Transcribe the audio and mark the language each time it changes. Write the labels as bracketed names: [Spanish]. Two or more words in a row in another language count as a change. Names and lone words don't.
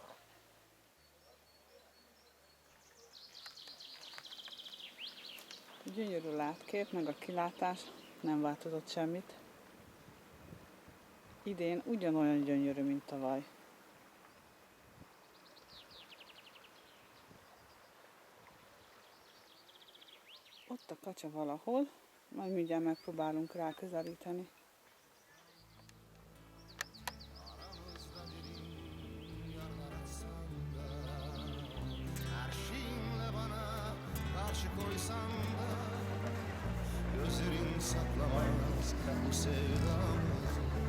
[Hungarian] Gyönyörű látkép, meg a kilátás, nem változott semmit. idén ugyanolyan gyönyörű, mint tavaly. Ott a kacsa valahol, majd mindjárt megpróbálunk rá közelíteni. [Turkish] Her şeyinle bana karşı koysan da gözlerin saklamaz bu sevdamızı.